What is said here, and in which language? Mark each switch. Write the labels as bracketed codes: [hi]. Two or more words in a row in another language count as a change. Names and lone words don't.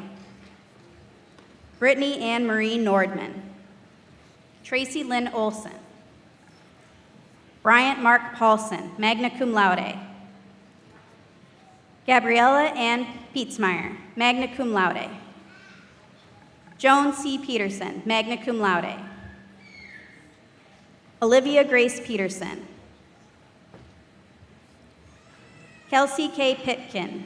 [en] Brittany Ann Marie Nordman. Tracy Lynn Olson. Bryant Mark Paulson, [la] magna cum laude. [en] Gabriella Ann Pietzmeyer, [la] magna cum laude. [en] Joan C. Peterson, [la] magna cum laude. [en] Olivia Grace Peterson. Kelsey K. Pitkin.